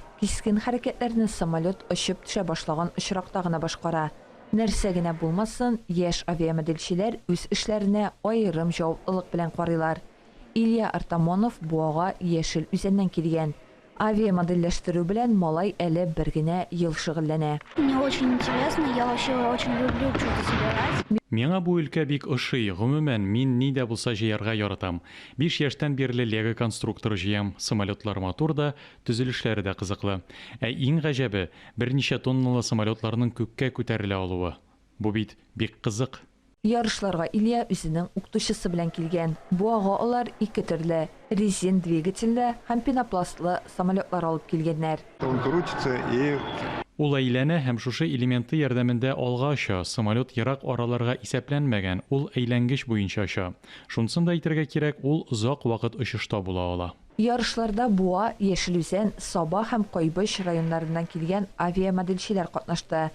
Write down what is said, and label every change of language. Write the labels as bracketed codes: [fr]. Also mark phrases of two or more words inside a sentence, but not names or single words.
[tt] Кискен хәрәкәтләрне самолет очып төшә башлаган очракта гына башкара. Нәрсә генә булмасын, яшь авиамоделчеләр үз эшләренә аерым җаваплылык белән карыйлар. Илья Артамонов буага Яшел үзәннән килгән. Авиамоделләштерү белән малай әле бер генә ел шөгыльләнә. [ru] Мне очень интересно, я вообще очень люблю что-то собирать. [tt] Миңа бу өлкә бик ошый. Гомумән, мин ни дә булса җыярга яратам. 5 яшьтән бирле Лего конструкторы җыям. Самолетлар матур да, төзелешләре дә кызыклы. Ә иң гаҗәбе, берничә тонналы самолетларның күккә күтәрелә алуы. Бу бит бик кызык. Ярышларга Илья үзенең укытучысы белән килгән. Буага алар ике төрле резин двигательле һәм пенопластлы самолетлар алып килгәннәр. [ru] Он крутится и... [tt] Ул әйләнә һәм шушы элементы ярдәмендә алга оча. Самолет ерак араларга исәпләнмәгән, ул әйләнгеч буенча оча. Шунысын да әйтергә кирәк, ул озак вакыт очышта була ала. Ярышларда Буа, Яшел үзән, Саба һәм Кайбыш районнарыннан килгән авиамоделчеләр катнашты.